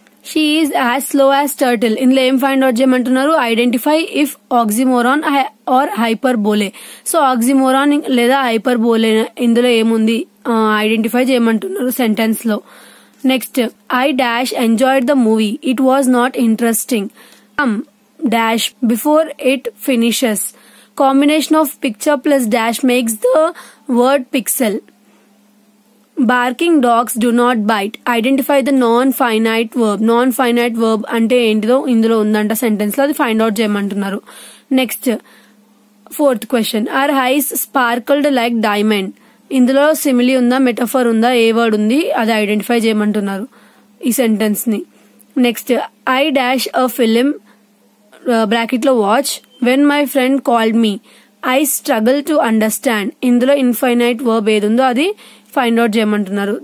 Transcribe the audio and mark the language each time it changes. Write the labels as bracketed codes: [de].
[en] She is as slow as turtle. [te] ఇందులో ఏం find out చేయమంటున్నారు, [en] Identify if oxymoron or hyperbole. [te] So oxymoron లేదా hyper బోలే ఇందులో ఏముంది ఐడెంటిఫై చేయమంటున్నారు సెంటెన్స్ లో. [en] Next I dash enjoyed the movie, it was not interesting. dash before it finishes. Combination of picture plus dash makes the word pixel. Barking dogs do not bite. Identify the non-finite verb. [te] Non-finite verb అంటే ఏంటిదో ఇందులో ఉందంట sentence లో, అది find out చేయమంటున్నారు. [en] Next 4th question, our eyes sparkled like diamond. [te] ఇందులో simile ఉందా, metaphor ఉందా, ఏ వర్డ్ ఉంది అది ఐడెంటిఫై చేయమంటున్నారు ఈ సెంటెన్స్ ని. [en] Next I dash a film bracket లో watch when my friend called me. I struggle to understand. [te] ఇందులో ఇన్ఫైనైట్ వర్బ్ ఏది ఉందో అది ఫైండ్ అవుట్ చేయమంటున్నారు.